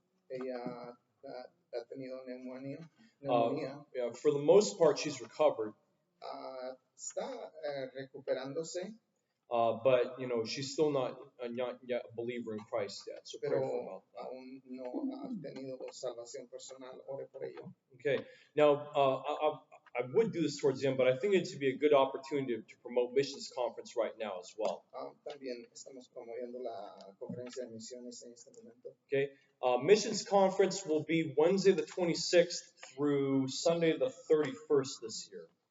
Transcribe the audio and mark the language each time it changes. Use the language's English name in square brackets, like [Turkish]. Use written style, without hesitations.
[Spanish] Ella ha tenido neumonía. [English] For the most part, she's recovered. [Spanish] Está recuperándose. [English] But she's still not yet a believer in Christ yet. So pray for her about that. [Spanish] Aún no ha tenido salvación personal. Ore por ello. [English] Okay. Now, I would do this towards the end, but I think it would be a good opportunity to promote missions conference right now as well. [Spanish] También estamos promoviendo la conferencia de misiones en este momento. [English] Okay. Missions conference will be Wednesday the 26th through Sunday the 31st this year.